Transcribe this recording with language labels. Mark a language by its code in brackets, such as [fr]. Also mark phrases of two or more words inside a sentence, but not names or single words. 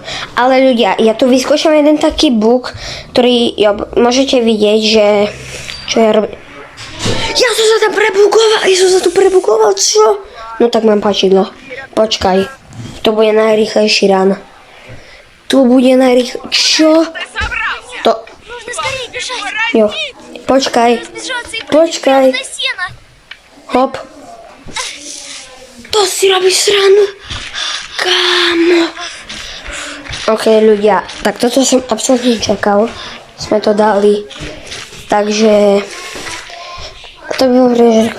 [sk] Ale ľudia, ja tu vyskúšam jeden taký bug, ktorý môžete vidieť, že... Čo ja robím? Ja som sa tu prebugoval, čo? No tak mám páčidlo. Počkaj. To bude najrýchlejší run. Tu bude Čo? To... [ru] Нужно скорее бежать. [sk] Jo. Počkaj. [ru] Разбежаться и [sk] Počkaj. [ru] на сено. [sk] Hop. To si robíš sranu. Kámo. OK, ľudia. Tak toto som absolútne čakal. Sme to dali. Takže... To by bolo prežerka.